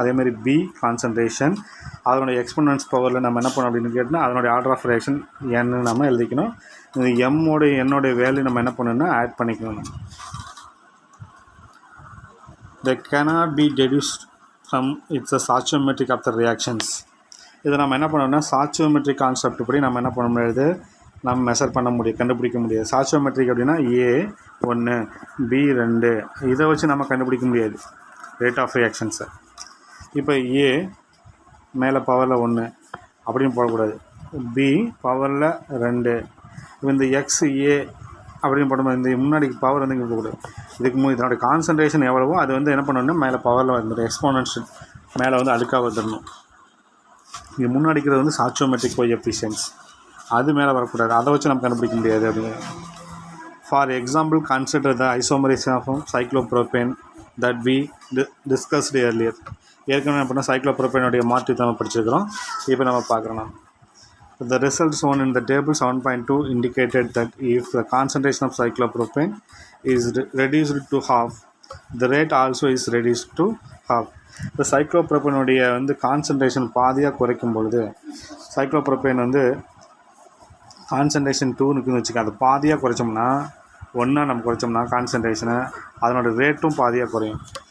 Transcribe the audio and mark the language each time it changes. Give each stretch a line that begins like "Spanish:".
Tamil: அதேமாதிரி B concentration அதனுடைய exponents பவரில் நம்ம என்ன பண்ணோம் அப்படின்னு கேட்டால் அதனுடைய ஆர்டர் ஆஃப் ரியாக்ஷன் என்ன நம்ம எழுதிக்கணும். இந்த எம்மோடைய என்னோடைய வேல்யூ நம்ம என்ன பண்ணணும்னா ஆட் பண்ணிக்கணும்.
English: They cannot be deduced from it's a stoichiometric of the reactions.
Tamil: இதை நம்ம என்ன பண்ணோம்னா ஸ்டாய்ச்சியோமெட்ரிக் கான்செப்ட் படி நம்ம என்ன பண்ண முடியாது நம்ம மெஷர் பண்ண முடியும் கண்டுபிடிக்க முடியாது. ஸ்டாய்ச்சியோமெட்ரிக் அப்படின்னா ஏ 1 பி 2 இதை வச்சு நம்ம கண்டுபிடிக்க முடியாது ரேட் ஆஃப் ரியாக்ஷன்ஸை. இப்போ ஏ மேலே பவரில் 1 அப்படின்னு போடக்கூடாது, பி பவரில் 2 இந்த எக்ஸ் ஏ அப்படின்னு போடும்போது இந்த முன்னாடி பவர் வந்து இங்கே போகக்கூடாது. இதனோட கான்சன்ட்ரேஷன் எவ்வளவோ அது வந்து என்ன பண்ணணும்னா மேலே பவரில் வந்து எக்ஸ்போனன்ஷியல் மேலே வந்து அடுக்காக வந்துடணும். இங்கே முன்னாடிக்கிறது வந்து ஸ்டாய்ச்சியோமெட்ரிக் கோஎஃபிஷியன்ட்ஸ் அது மேலே வரக்கூடாது, அதை வச்சு நம்ம கண்டுபிடிக்க முடியாது அப்படின்னு.
English: For example consider the isomerisation of cyclopropane that we discussed earlier.
Tamil: ஏற்கனவே என்ன பண்ணால் சைக்ளோப்ரோபேனுடைய மாற்றத்தை நம்ம படிச்சிருக்கிறோம். இப்போ நம்ம பார்க்குறோம்.
English: The results shown in the table 7.2 indicated that if the concentration of cyclopropane is reduced to half, the rate also is reduced to half.
Tamil: இந்த சைக்ளோப்ரோபேனுடைய வந்து கான்சன்ட்ரேஷன் பாதியாக குறைக்கும் பொழுது சைக்ளோப்ரோபேன் வந்து கான்சன்ட்ரேஷன் 2 இருக்குன்னு வச்சுக்க, அது பாதியாக குறைச்சோம்னா நம்ம குறைச்சோம்னா கான்சன்ட்ரேஷனை அதனோட ரேட்டும் பாதியாக குறையும்.